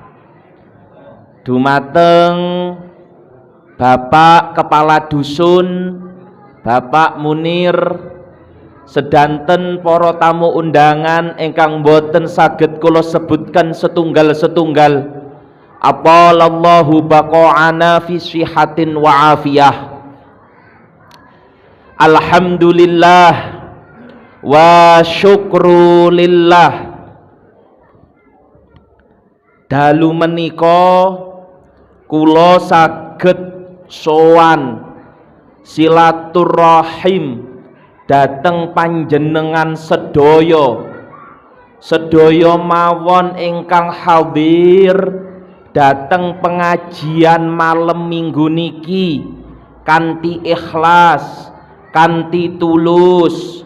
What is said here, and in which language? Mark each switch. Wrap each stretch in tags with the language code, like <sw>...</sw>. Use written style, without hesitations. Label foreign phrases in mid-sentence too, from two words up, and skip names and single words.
<jv>Dumateng Bapak Kepala Dusun, Bapak Munir, sedanten para tamu undangan ingkang boten saged kula sebutkan setunggal-setunggal.</jv> <ar>أطال الله بقاءنا في صحة وعافية. الحمد لله والشكر لله.</ar> <jv>Dalu menika kula saged sowan silaturahim dateng panjenengan sedaya mawon ingkang hadir dateng pengajian malam minggu niki kanthi ikhlas, kanthi tulus.</jv>